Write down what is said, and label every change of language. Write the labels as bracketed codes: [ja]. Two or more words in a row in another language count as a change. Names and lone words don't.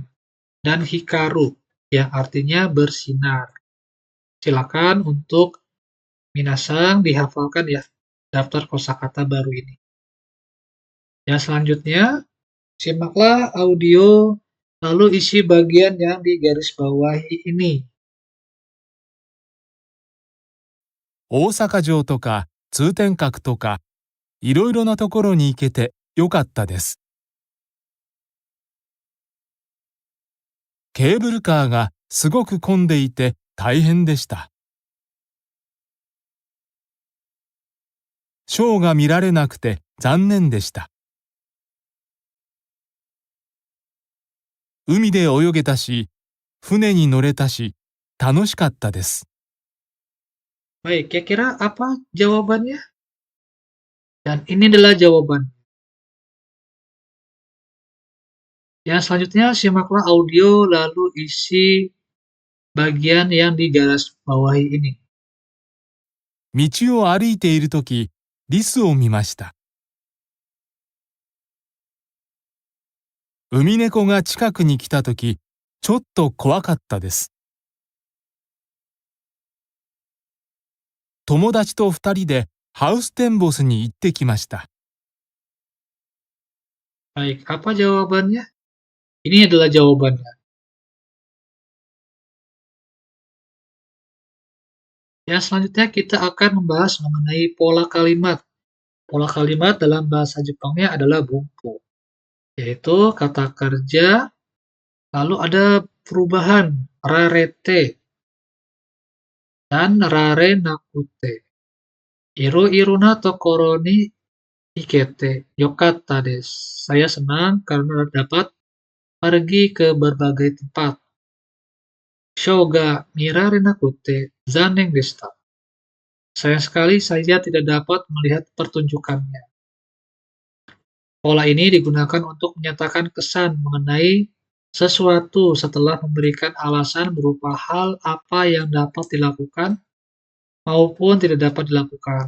[id] Dan hikaru, yang artinya bersinar. Silakan untuk minasang dihafalkan ya daftar kosakata baru ini. Yang selanjutnya, simaklah audio lalu isi bagian yang digarisbawahi ini. [ja] 大阪城とか通天閣とかいろいろなところに行けてよかったです。ケーブルカーがすごく混んでいて大変でした。ショーが見られなくて残念でした。海で泳げたし、船に乗れたし、楽しかったです。 [id] Baik, kira-kira apa jawabannya? Dan ini adalah jawaban. Yang selanjutnya, simaklah audio lalu isi bagian yang digarisbawahi ini. [ja] 道を歩いているとき、リスを見ました。ウミネコが近くに来たとき、ちょっと怖かったです。友達と2人でハウステンボスに行ってきました。 [id] Baik, apa jawabannya? Ini adalah jawabannya. Yang selanjutnya kita akan membahas mengenai pola kalimat. Pola kalimat dalam bahasa Jepangnya adalah bunpo, yaitu kata kerja, lalu ada perubahan rarete dan [ja] られなくて. いるいるなところに行けてよかったです. [id] Saya senang karena dapat pergi ke berbagai tempat. [ja] ショーが見られなくて残念でした. [id] Sayang sekali saya tidak dapat melihat pertunjukannya. Pola ini digunakan untuk menyatakan kesan mengenai sesuatu setelah memberikan alasan berupa hal apa yang dapat dilakukan maupun tidak dapat dilakukan.